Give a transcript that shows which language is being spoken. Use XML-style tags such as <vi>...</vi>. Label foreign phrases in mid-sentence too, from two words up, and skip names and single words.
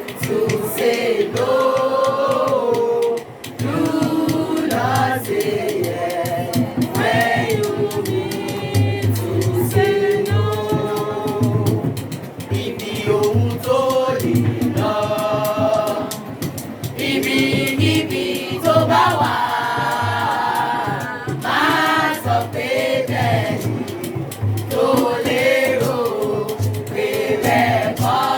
<en>You say no, do not say yes. When you need to say no.</en> <yo>Ibi ohun tó lè lọ, ibikíbi tó bá wà, má sọ pé bẹ́ẹ̀ ni, tó lérò pé bẹ́ẹ̀ kọ́.</yo>